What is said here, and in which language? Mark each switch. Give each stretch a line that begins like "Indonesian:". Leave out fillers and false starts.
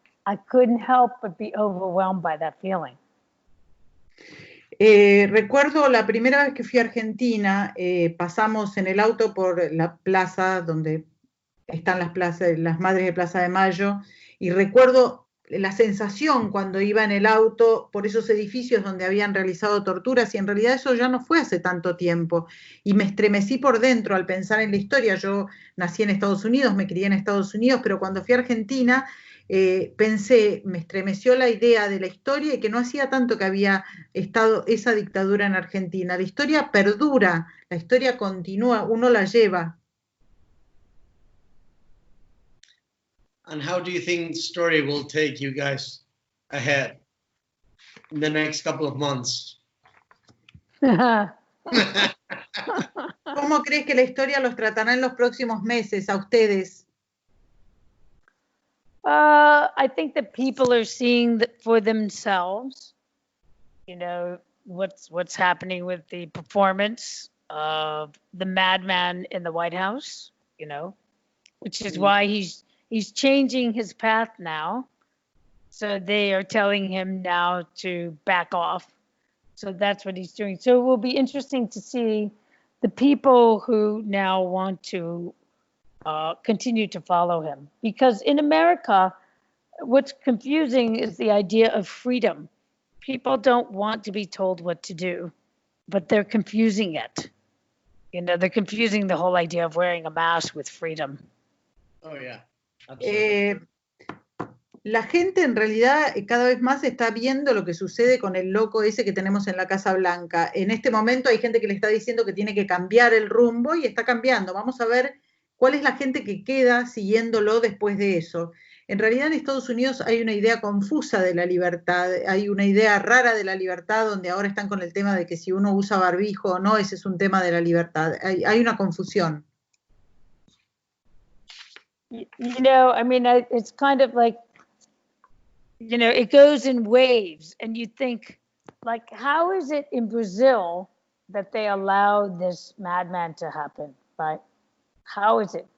English: I couldn't help but be overwhelmed by that feeling.
Spanish: Recuerdo la primera vez que fui a Argentina, pasamos en el auto por la plaza donde están las madres de Plaza de Mayo, y recuerdo la sensación cuando iba en el auto por esos edificios donde habían realizado torturas, y en realidad eso ya no fue hace tanto tiempo, y me estremecí por dentro al pensar en la historia. Yo nací en Estados Unidos, me crié en Estados Unidos, pero cuando fui a Argentina pensé, me estremeció la idea de la historia y que no hacía tanto que había estado esa dictadura en Argentina. La historia perdura, la historia continúa, uno la lleva.
English: And how do you think the story will take you guys ahead in the next couple of months?
Spanish: ¿Cómo crees que la historia los tratará en los próximos meses a ustedes?
English: I think that people are seeing that for themselves, you know, what's happening with the performance of the madman in the White House, you know, which is why he's changing his path now. So they are telling him now to back off. So that's what he's doing. So it will be interesting to see the people who now want to continue to follow him. Because in America, what's confusing is the idea of freedom. People don't want to be told what to do, but they're confusing it. You know, they're confusing the whole idea of wearing a mask with freedom. Oh, yeah.
Spanish: La gente en realidad cada vez más está viendo lo que sucede con el loco ese que tenemos en la Casa Blanca. En este momento hay gente que le está diciendo que tiene que cambiar el rumbo y está cambiando. Vamos a ver cuál es la gente que queda siguiéndolo después de eso. En realidad en Estados Unidos hay una idea confusa de la libertad, hay una idea rara de la libertad, donde ahora están con el tema de que si uno usa barbijo o no, ese es un tema de la libertad. Hay una confusión.
English: You know, I mean, it's kind of like, you know, it goes in waves, and you think, like, how is it in Brazil that they allowed this madman to happen, right? How is it?